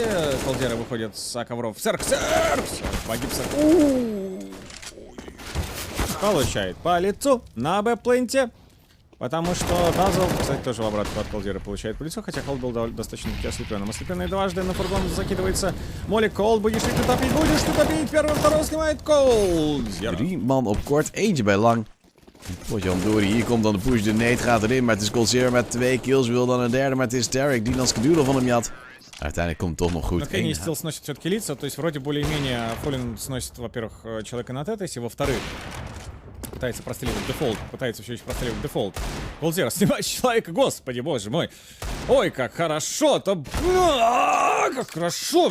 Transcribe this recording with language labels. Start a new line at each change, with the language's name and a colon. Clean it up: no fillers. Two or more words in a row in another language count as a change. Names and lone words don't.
Russian: Coldzera выходит с ковров. Серкс! Погиб Серкс. Получает по лицу на Б-пленте. Потому что Дазл, кстати, тоже в обратку от Coldzera получает по лицу. Хотя Колд был достаточно ослепленным. Ослепленный дважды на фургон закидывается. Молик, Колд, будешь ты топить? Будешь ты топить? Первый, второй снимает Coldzera.
Dutch: 3 man op kort, eentje bij lang. Wordt Jan Dory, hier komt dan de push, de nade gaat erin, maar het is Coldzera met 2 kills, wil dan een derde, maar het is Tarek die dan skadule van hem jat. Uiteindelijk komt het toch nog goed.
Russian: Но Кенни стил сносит все-таки лица, то есть вроде более-менее Фоллин сносит, во-первых, человека на тетесе, во-вторых, пытается простреливать дефолт, пытается все еще простреливать дефолт. Coldzera снимает человека, господи, боже мой. Ой, как хорошо-то, как хорошо.